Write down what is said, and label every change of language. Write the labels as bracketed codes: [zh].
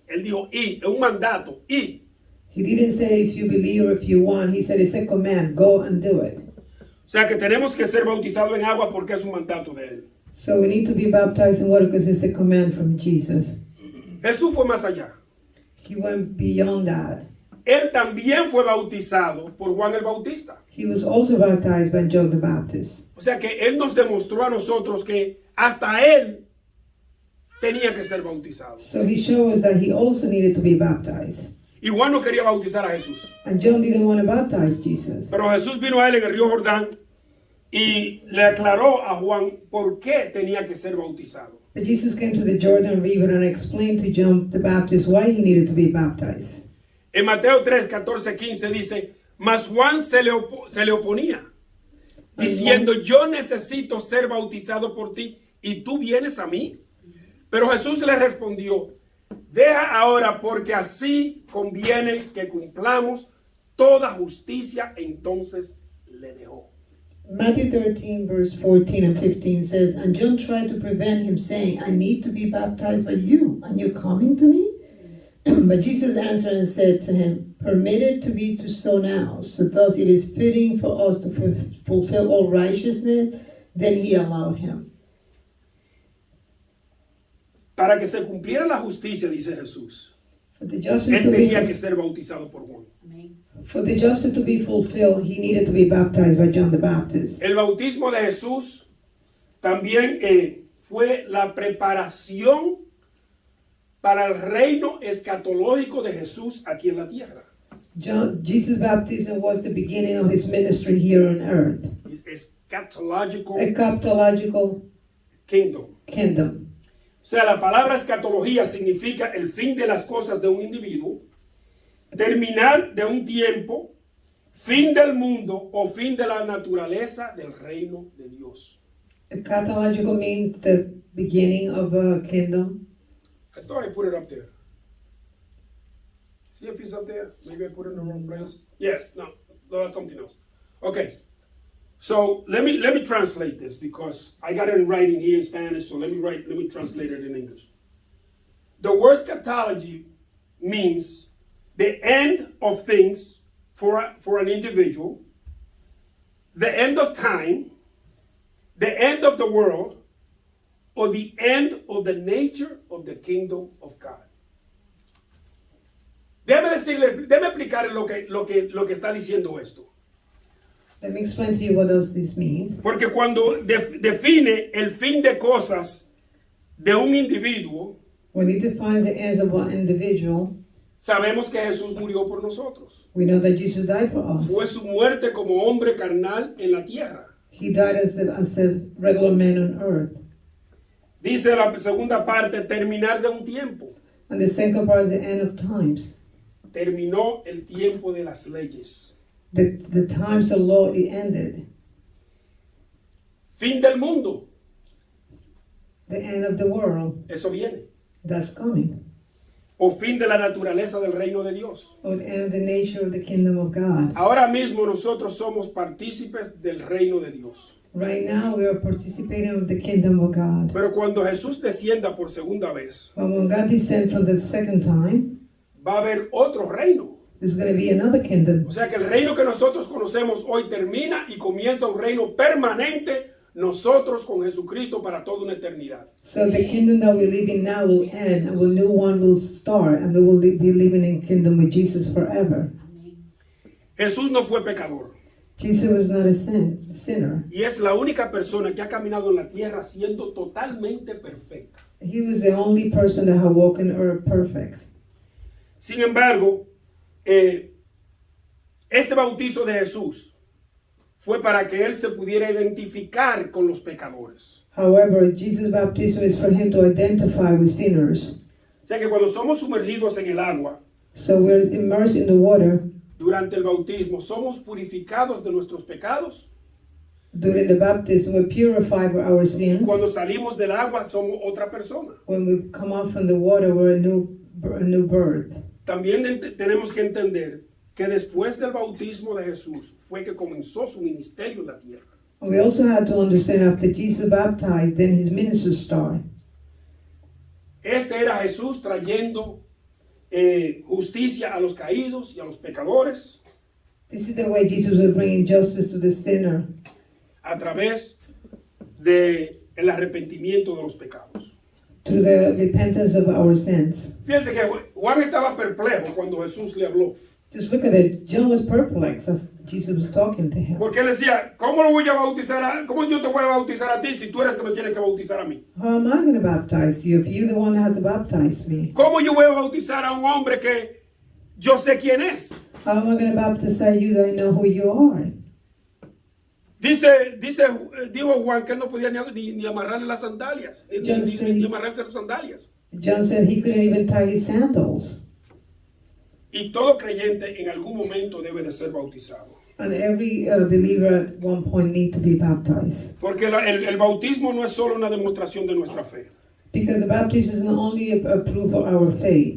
[es] Él dijo y, es un mandato, y. [en] He didn't say if you believe or if you want. He said it's a command. Go and do it. [es] O sea que tenemos que ser bautizados en agua porque es un mandato de él. [en] So we need to be baptized in water because it's a command from Jesus. [es] Jesús fue más allá. [en] He went beyond that. [es] Él también fue bautizado por Juan el Bautista. [en] He was also baptized by John the Baptist. [es] O sea que él nos demostró a nosotros que hasta él tenía que ser bautizado. [en] So he showed us that he also needed to be baptized. [es] Y Juan no quería bautizar a Jesús. [en] And John didn't want to baptize Jesus. [es] Pero Jesús vino a él en el río Jordán y le aclaró a Juan por qué tenía que ser bautizado. [en] But Jesus came to the Jordan River and explained to John the Baptist why he needed to be baptized. [es] En Mateo 3, 14, 15 dice, mas Juan se le oponía, diciendo, yo necesito ser bautizado por ti y tú vienes a mí. Pero Jesús le respondió, deja ahora porque así conviene que cumplamos toda justicia. Entonces le dejó. [en] Matthew 13, verse 14 and 15 says, and John tried to prevent him, saying, I need to be baptized by you, and you're coming to me? But Jesus answered and said to him, permit it to be so now, so thus it is fitting for us to fulfill all righteousness. Then he allowed him. [es] Para que se cumpliera la justicia, dice Jesús, [en] For the justice [es] él [en] to [es] tenía [en] be [es] que ser bautizado por Juan. [en] For the justice to be fulfilled, he needed to be baptized by John the Baptist. [es] El bautismo de Jesús también fue la preparación para el reino escatológico de Jesús aquí en la tierra. [en] Jesus' baptism was the beginning of his ministry here on earth. Eschatological A capitological kingdom. kingdom. [es] O sea, la palabra escatología significa el fin de las cosas de un individuo, terminar de un tiempo, fin del mundo o fin de la naturaleza del reino de Dios. [en] Eschatological means the beginning of a kingdom. I thought I put it up there. See if it's up there? Maybe I put it in the wrong place. Yes, no, that's something else. Okay. So let me translate this because I got it in writing here in Spanish, so let me translate it in English. The word eschatology means the end of things for an individual, the end of time, the end of the world, or the end of the nature of the kingdom of God. [es] Déjeme explicar lo que está diciendo esto. [en] Let me explain to you what does this mean. [es] Porque cuando define el fin de cosas de un individuo, [en] When it defines the ends of an individual, [es] sabemos que Jesús murió por nosotros. [en] we know that Jesus died for us. [es] Fue su muerte como hombre carnal en la tierra. [en] He died as a regular man on earth. [es] Dice la segunda parte, terminar de un tiempo. [en] And the second part is the end of times. [es] Terminó el tiempo de las leyes. [en] The times of law it ended. [es] Fin del mundo. [en] The end of the world, [es] Eso viene. [en] that's coming. [es] O fin de la naturaleza del reino de Dios. [en] Or the end of the nature of the kingdom of God. [es] Ahora mismo nosotros somos partícipes del reino de Dios. [en] Right now we are participating of the kingdom of God. [es] Pero cuando Jesús descienda por segunda vez, [en] But when God descends for the second time, [es] va a haber otro reino. [en] There's going to be another kingdom. [es] O sea que el reino que nosotros conocemos hoy termina y comienza un reino permanente, nosotros con Jesucristo para toda una eternidad. [en] So the kingdom that we live in now will end, and a new one will start, and we will be living in kingdom with Jesus forever. [es] Jesús no fue pecador. [en] Jesus was not a sinner. [es] Y es la única persona que ha caminado en la tierra siendo totalmente perfecta. [en] He was the only person that had walked on earth perfect. [es] Sin embargo, este bautizo de Jesús fue para que él se pudiera identificar con los pecadores. [en] However, Jesus' baptism is for him to identify with sinners. [es] O sea que cuando somos sumergidos en el agua, [en] So we're immersed in the water. [es] durante el bautismo, somos purificados de nuestros pecados. [en] During the baptism, we're purified for our sins. [es] Cuando salimos del agua, somos otra persona. [en] When we come out from the water, we're a new birth. [es] También tenemos que entender que después del bautismo de Jesús fue que comenzó su ministerio en la tierra. [en] And we also had to understand after Jesus baptized, then his ministry started. [es] Este era Jesús trayendo justicia a los caídos y a los pecadores [en] This is the way Jesus was bringing justice to the sinner [es] a través del arrepentimiento de los pecados. [en] through the repentance of our sins. [es] Fíjense que Juan estaba perplejo cuando Jesús le habló. [en] Just look at it. John was perplexed as Jesus was talking to him. [es] Porque él decía, ¿cómo cómo yo te voy a bautizar a ti si tú eres el que me tienes que bautizar a mí? [en] How am I going to baptize you if you're the one that had to baptize me? [es] ¿Cómo yo voy a bautizar a un hombre que yo sé quién es? [en] How am I going to baptize you that I know who you are? [es] Dijo Juan que él no podía ni amarrarle las sandalias, ni amarrarse las sandalias. [en] John said he couldn't even tie his sandals. [es] Y todo creyente en algún momento debe de ser bautizado. [en] And every believer at one point need to be baptized. [es] Porque el bautismo no es solo una demostración de nuestra fe. [en] Because the baptism is not only a proof of our faith.